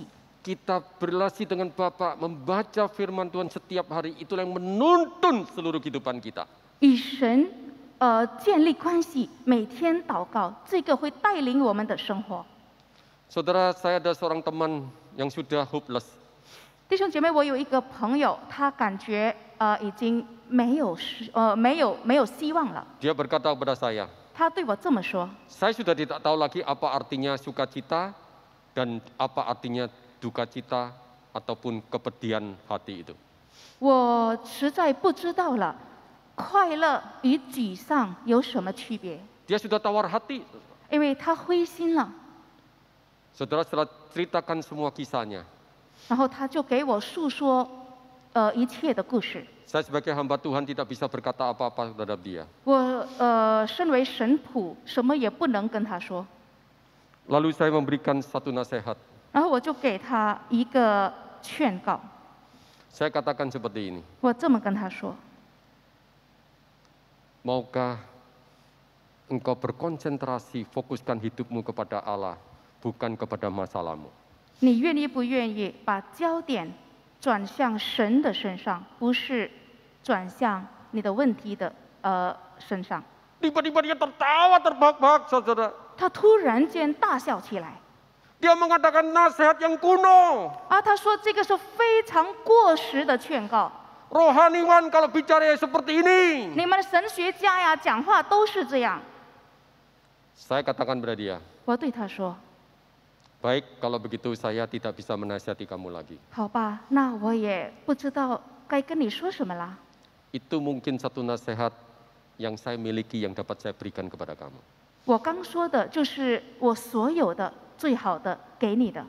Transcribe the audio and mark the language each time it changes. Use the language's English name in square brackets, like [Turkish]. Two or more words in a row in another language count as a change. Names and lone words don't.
[Indonesian] Kita berrelasi dengan Bapa, membaca firman Tuhan setiap hari, itulah yang menuntun seluruh kehidupan kita. [Chinese] 与神建立关系，每天祷告，这个会带领我们的生活。 [Indonesian] Saudara, saya ada seorang teman yang sudah hopeless. [Chinese] 弟兄姐妹，我有一个朋友，他感觉已经没有希望了。 [Indonesian] Dia berkata kepada saya, [Chinese] 他对我这么说 [Indonesian] saya sudah tidak tahu lagi apa artinya sukacita dan apa artinya duka cita ataupun kepedihan hati itu.：“ [Chinese] 我实在不知道了，快乐与沮丧有什么区别？ [Indonesian] Dia sudah tawar hati. [Chinese] 因为他灰心了。 [Indonesian] Saudara setelah ceritakan semua kisahnya, [Chinese] 然后他就给我诉说一切的故事。 [Indonesian] saya sebagai hamba Tuhan tidak bisa berkata apa-apa terhadap dia. [Chinese] 我身为神仆，什么也不能跟他说。 [Indonesian] Lalu saya memberikan satu nasihat. [Chinese] 然后我就给他一个劝告， [Indonesian] Saya katakan seperti ini, [Chinese] 我这么跟他说： [Indonesian] maukah engkau berkonsentrasi, fokuskan hidupmu kepada Allah, bukan kepada masalahmu. [Chinese] 你愿意不愿意把焦点转向神的身上，不是转向你的问题的身上？ [Indonesian] Tiba-tiba dia tertawa terbahak-bahak, saudara. [Chinese] 他突然间大笑起来， [Indonesian] Dia mengatakan nasihat yang kuno. [Chinese] 他说这个是非常过时的劝告。 [Indonesian] Rohaniwan kalau bicara seperti ini. [Chinese] 你们神学家呀，讲话都是这样。 [Indonesian] Saya katakan pada dia, [Chinese] 我对他说： [Indonesian] baik kalau begitu saya tidak bisa menasihati kamu lagi. [Chinese] 好吧，那我也不知道该跟你说什么啦。 [Indonesian] Itu mungkin satu nasihat yang saya miliki yang dapat saya berikan kepada kamu. [Chinese] 我刚说的就是我所有的最好的给你的。